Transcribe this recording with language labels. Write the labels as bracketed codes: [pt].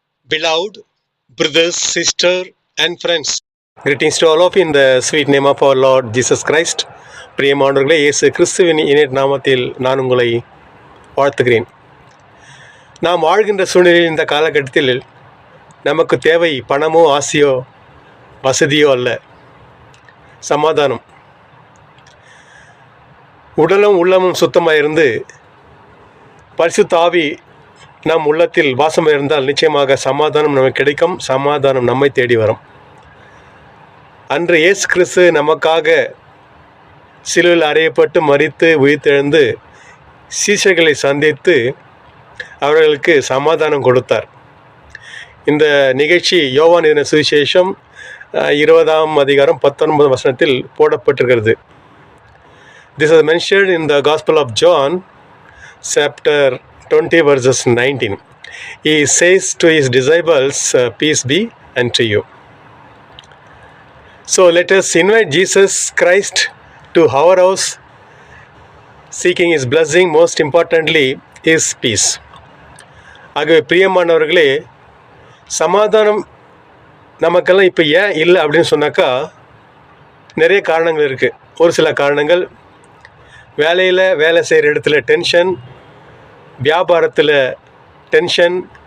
[en] Beloved brothers, sisters, and friends, greetings to all of you in the sweet name of our Lord Jesus Christ. [ta] பிரியமானவர்களே, இயேசு கிறிஸ்துவின் இனிய நாமத்தில் நான் உங்களை வாழ்த்துகிறேன். நாம் வாழ்கின்ற சூழ்நிலையில் இந்த காலகட்டத்தில் நமக்கு தேவை பணமோ ஆசையோ வசதியோ அல்ல, சமாதானம். உடலும் உள்ளமும் சுத்தமாக இருந்து பரிசுத்த ஆவி நம் உள்ளத்தில் வாசமாக இருந்தால் நிச்சயமாக சமாதானம் நமக்கு கிடைக்கும், சமாதானம் நம்மை தேடி வரும். அன்று இயேசு கிறிஸ்து நமக்காக சிலுவையில் அறையப்பட்டு மரித்து உயிர்த்தெழுந்து சீஷர்களை சந்தித்து அவர்களுக்கு சமாதானம் கொடுத்தார். இந்த நிகழ்ச்சி யோவான் எழுதின சுவிசேஷம் 20ஆம் அதிகாரம் 19 வசனத்தில் போடப்பட்டிருக்கிறது. [en] This is mentioned in the Gospel of John, chapter 20 verses 19. He says to his disciples, peace be unto you. So let us invite Jesus Christ to our house, seeking his blessing, most importantly his peace. [ta] ஆகவே பிரியமானவர்களே, சமாதானம் நமக்கெல்லாம் இப்போ ஏன் இல்லை அப்படின்னு சொன்னாக்கா நிறைய காரணங்கள் இருக்குது. ஒரு சில காரணங்கள், வேலையில் வேலை செய்கிற இடத்துல டென்ஷன், வியாபாரத்தில் டென்ஷன்,